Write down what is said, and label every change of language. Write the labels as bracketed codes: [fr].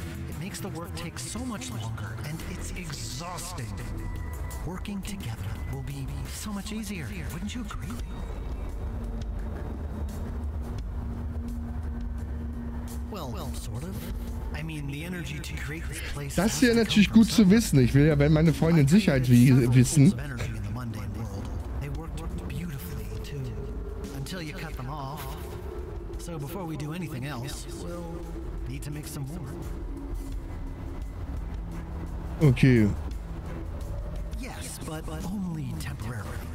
[en] It makes the work take so much longer, and it's exhausting. Working together will be so much easier, wouldn't you agree? Well, sort of. I mean, the energy to create this place. [de] Das wäre natürlich gut zu wissen. Ich will ja, wenn meine Freunde in Sicherheit wissen. [en] They worked beautifully too, until you cut them off. So before we do anything else, we'll need to make some more. Okay. Yes, but only temporarily.